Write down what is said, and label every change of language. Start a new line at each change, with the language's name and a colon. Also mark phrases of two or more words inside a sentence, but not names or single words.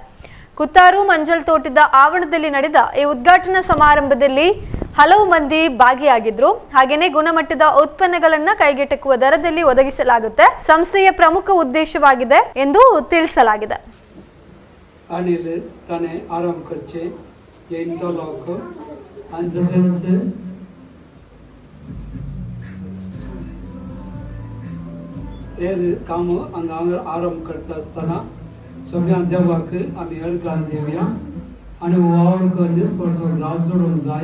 Kannada: ಕುತ್ತಾರು ಮಂಜಲ್ ತೋಟದ ಆವರಣದಲ್ಲಿ ನಡೆದ ಈ ಉದ್ಘಾಟನಾ ಸಮಾರಂಭದಲ್ಲಿ ಹಲವು ಮಂದಿ ಭಾಗಿಯಾಗಿದ್ರು. ಹಾಗೇನೆ ಗುಣಮಟ್ಟದ ಉತ್ಪನ್ನಗಳನ್ನ ಕೈಗೆಟಕುವ ದರದಲ್ಲಿ ಒದಗಿಸಲಾಗುತ್ತೆ ಸಂಸ್ಥೆಯ ಪ್ರಮುಖ ಉದ್ದೇಶವಾಗಿದೆ ಎಂದು ತಿಳಿಸಲಾಗಿದೆ.
Konkani: ಅನಿಲ್ ತಾನೇ ಆರಂಭ करचे ये इंटरलॉक हे काम हांगा आरंभ करता आसतना सगळ्या देवाक आमी हरगान देवया आनी वावर करून परसो ग्लास जोडूंक जाय.